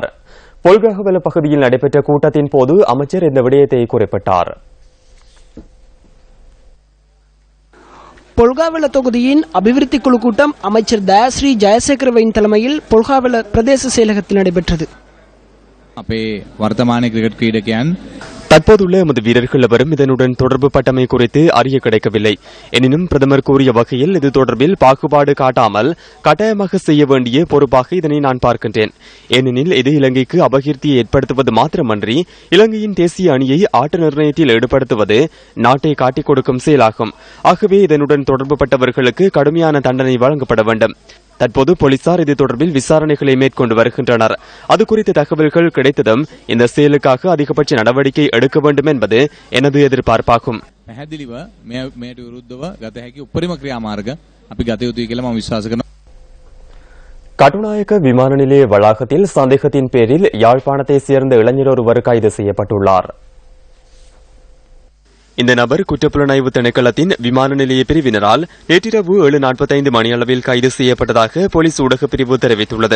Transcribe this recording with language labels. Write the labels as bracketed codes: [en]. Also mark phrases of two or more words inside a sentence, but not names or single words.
[ta] பொல்கஹவல பகுதியில் நடைபெற்ற கூட்டத்தின் போது அமைச்சர் இந்த விடயத்தை குறிப்பிட்டார். பொல்காவல தொகுதியின் அபிவிருத்தி குழு கூட்டம் அமைச்சர் தயாசிரி ஜெயசேகரவின் தலைமையில் பொல்காவல பிரதேச செயலகத்தில் நடைபெற்றது. [si] අපේ වර්තමාන ක්‍රිකට් ක්‍රීඩකයන් [ta] தற்போதுள்ள எமது வீரர்கள் எவரும் இதனுடன் தொடர்பு பட்டமை குறித்து அறிய கிடைக்கவில்லை. எனினும் பிரதமர் கூறிய வகையில் இது தொடர்பில் பாகுபாடு காட்டாமல் கட்டாயமாக செய்ய வேண்டிய பொறுப்பாக இதனை நான் பார்க்கின்றேன். ஏனெனில் இது இலங்கைக்கு அபகீர்த்தியை ஏற்படுத்துவது மாத்திரமன்றி இலங்கையின் தேசிய அணியை ஆட்ட நிர்ணயத்தில் ஈடுபடுத்துவது நாட்டை காட்டிக் கொடுக்கும் செயலாகும். ஆகவே இதனுடன் தொடர்புபட்டவர்களுக்கு கடுமையான தண்டனை வழங்கப்பட வேண்டும். தற்போது போலீசார் இது தொடர்பில் விசாரணைகளை மேற்கொண்டு வருகின்றனர். அது குறித்த தகவல்கள் கிடைத்ததும் இந்த செயலுக்காக அதிகபட்ச நடவடிக்கை எடுக்க வேண்டும் என்பது எனது எதிர்பார்ப்பாகும். [si] පැහැදිලිව මෙයට විරුද්ධව ගත හැකි උපරිම ක්‍රියාමාර්ග අපි ගත යුතුයි කියලා මම විශ්වාස කරනවා. [ta] கட்டுநாயக்க விமான நிலைய வளாகத்தில் சந்தேகத்தின் பேரில் யாழ்ப்பாணத்தை சேர்ந்த இளைஞர் ஒருவர் கைது செய்யப்பட்டுள்ளார். இந்த நபர் குற்றப்புலனாய்வு திணைக்களத்தின் விமான நிலைய பிரிவினரால் நேற்றிரவு 7:45 மணியளவில் கைது செய்யப்பட்டதாக போலீஸ் ஊடகப் பிரிவு தெரிவித்துள்ளது.